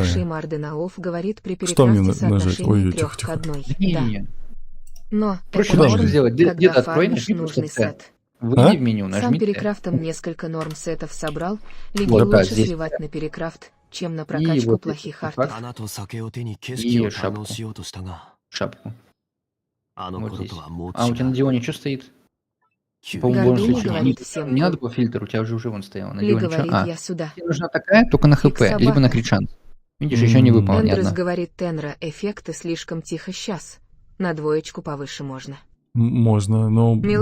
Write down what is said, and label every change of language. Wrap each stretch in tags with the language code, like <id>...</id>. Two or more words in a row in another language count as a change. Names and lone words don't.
<ru>Шеймарденаов говорит при Что мне перекраске нажать? соотношение Ой, 3 тихо, к тихо. 1. Не, Да. не, не. Но Проще это даже норм, сделать. Где-то когда открой, фармишь нажми нужный просто Т. сет. Выйди А? в меню, Сам нажми Т. перекрафтом несколько норм сетов собрал, лиги Вот, да, лучше здесь. сливать на перекрафт, чем на прокачку вот плохих этот артов.</ru> <ja>花と酒を手に景色を堪能しようとしたが、</ja> <ru>Шапку.</ru> <ja>あの</ja> <ru>Вот</ru> <ja>頃</ja> <ru>здесь.</ru> <ja>とはもう</ja> <ru>А у тебя на</ru> <ja>違う。</ja> <ru>Дионе что стоит?</ru> <ja>急</ja> <ru>По-моему, в Гордыня любом случае, говорит не, всем. не надо по фильтру, у тебя уже вон стоял. На Ли Дионе что? говорит, А, я сюда. тебе нужна такая, только на Фиг ХП, либо на собака. крит шанс. Видишь, еще не выпала ни Эндрюс одна. говорит, Тенра, эффекты слишком тихо сейчас. На двоечку повыше можно. Можно, но, блин.</ru>